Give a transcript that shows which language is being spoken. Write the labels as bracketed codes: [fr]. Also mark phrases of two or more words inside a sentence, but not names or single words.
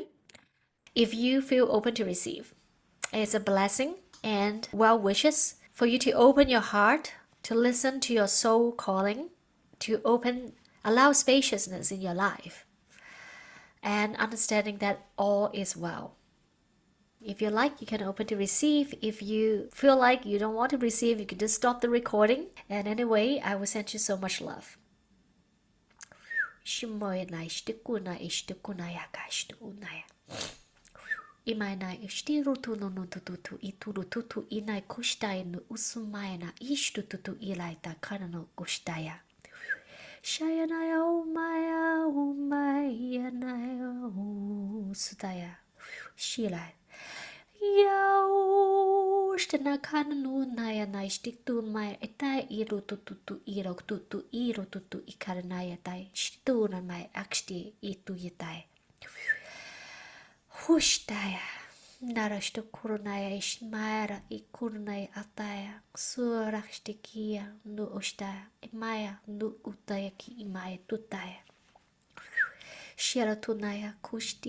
[en] If you feel open to receive, it's a blessing and well wishes for you to open your heart, to listen to your soul calling, to allow spaciousness in your life, and understanding that all is well. If you like, you can open to receive. If you feel like you don't want to receive, you can just stop the recording. And anyway, I will send you so much love. Imaina istiru tunu tutu ituru tutu inai kustai no usumaina ishtu tutu ilaita kanano kustaya. Shayanaya umaya naya sudaya. Shilai. Yau stena kananu naya naistik tun mai etai iru tutu irok tutu iru tutu ikaranaya tai stuna mai aksti itu yitai. Hushtaya narashtu kurunaya ishmara ikurunaya ataya surakshtikia nu ushtaya imaya nu utaya ki imaya tutaya shiratunaya kushti